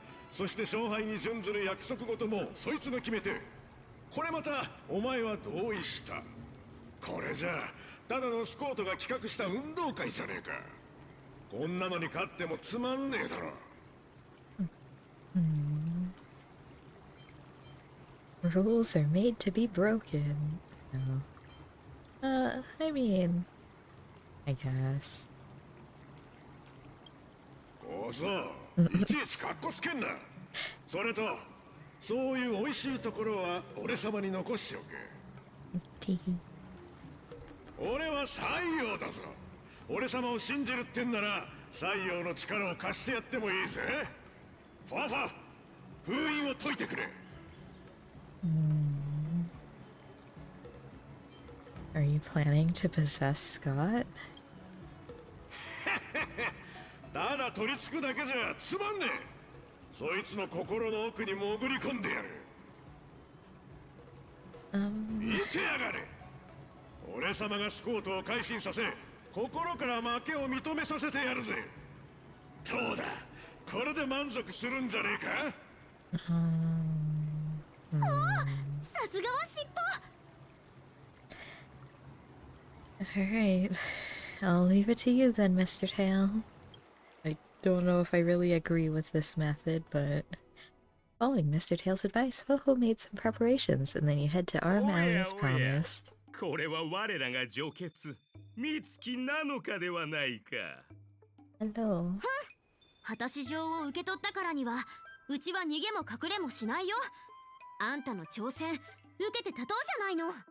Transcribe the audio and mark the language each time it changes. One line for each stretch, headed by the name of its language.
Japanese: そして勝敗に準ずる約束事もそいつが決めて、これまたお前は同意した。これじゃただのスコートが企画した運動会じゃねえか。こんなのに勝ってもつまんねえだろ。
English: Rules are made to be broken. No. I mean, I guess.
Japanese: おそう、いちいちカッコつけんな。それと、そういう美味しいところは俺様に残しておけ。
English: Teehee.
Japanese: 俺は西洋だぞ。俺様を信じるってんなら西洋の力を貸してやってもいいぜ。ファファ、封印を解いてくれ。
English: Are you planning to possess Scott?
Japanese: ただ取り付くだけじゃつまんねえ。そいつの心の奥に潜り込んでやる。見てやがれ。俺様がスコートを改心させ、心から負けを認めさせてやるぜ。どうだ、これで満足するんじゃねえか。さすがは尻尾。
English: Alright. I'll leave it to you then, Mr. Tail. I don't know if I really agree with this method, but following Mr. Tail's advice, Ho-Ho made some preparations, and then you head to Arm Alley as promised.
Japanese: これは我らが女傑美月なのかではないか。
English: Hello.
Japanese: 果たし状を受け取ったからにはうちは逃げも隠れもしないよ。あんたの挑戦受けて立とうじゃないの。